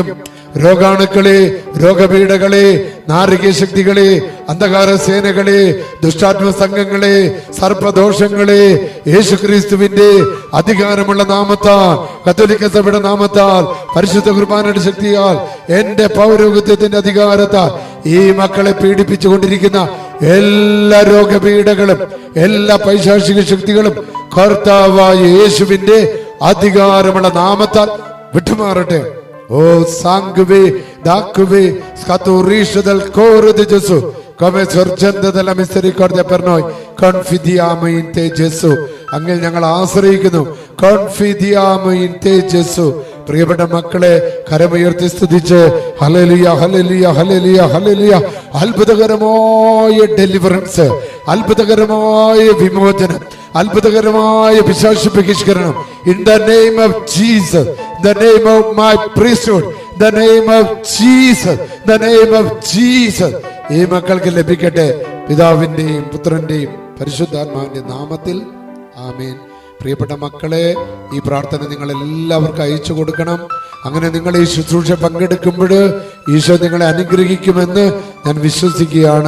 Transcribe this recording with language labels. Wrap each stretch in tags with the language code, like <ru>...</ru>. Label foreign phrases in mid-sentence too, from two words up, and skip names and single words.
<ml>രോഗാണുക്കളെ, രോഗപീഠകളെ, നാരകീയ ശക്തികളെ, അന്ധകാര സേനകളെ, ദുഷ്ടാത്മ സംഘങ്ങളെ, സർപ്പദോഷങ്ങളെ യേശുക്രിസ്തുവിന്റെ അധികാരമുള്ള നാമത്താൽ, കത്തോലിക്ക സഭയുടെ നാമത്താൽ, പരിശുദ്ധ കുർബാനയുടെ ശക്തിയാൽ, എന്റെ പൗരോഹിത്യത്തിന്റെ അധികാരത്താൽ ഈ മക്കളെ പീഡിപ്പിച്ചുകൊണ്ടിരിക്കുന്ന എല്ലാ രോഗപീഠകളും, എല്ലാ പൈശാചിക ശക്തികളും കർത്താവായ യേശുവിന്റെ അധികാരമുള്ള നാമത്താൽ വിട്ടുമാറട്ടെ.</ml> <it>O sangue d'acqua scaturisti del coro de Gesù come sorgente della misericordia per noi confidiamo in te Gesù.</it> <ml>അങ്ങിൽ ഞങ്ങൾ ആശ്രയിക്കുന്നു.</ml> <it>confidiamo in te Gesù.</it> <ml>പ്രിയപ്പെട്ട മക്കളെ, കരമുയർത്തി സ്തുതിച്ച് ഹല്ലേലൂയ ഹല്ലേലൂയ ഹല്ലേലൂയ ഹല്ലേലൂയ. അത്ഭുതകരമായ ഡെലിവറൻസ്, അത്ഭുതകരമായ വിമോചനം, അത്ഭുതകരമായ പിശാച് ബഹിഷ്കരണം.</ml> <en>In the name of Jesus, the name of my priesthood, the name of Jesus, the name of Jesus</en> <ml>ഈ മക്കൾക്ക് ലഭിക്കട്ടെ. പിതാവിന്റെയും പുത്രന്റെയും പരിശുദ്ധാത്മാവിന്റെ നാമത്തിൽ ആമേൻ. പ്രിയപ്പെട്ട മക്കളെ, ഈ പ്രാർത്ഥന നിങ്ങൾ എല്ലാവർക്കും അയച്ചു കൊടുക്കണം. അങ്ങനെ നിങ്ങൾ ഈ ശുശ്രൂഷ പങ്കെടുക്കുമ്പോൾ ഈശോ നിങ്ങളെ അനുഗ്രഹിക്കുമെന്ന് ഞാൻ വിശ്വസിക്കുകയാണ്.</ml>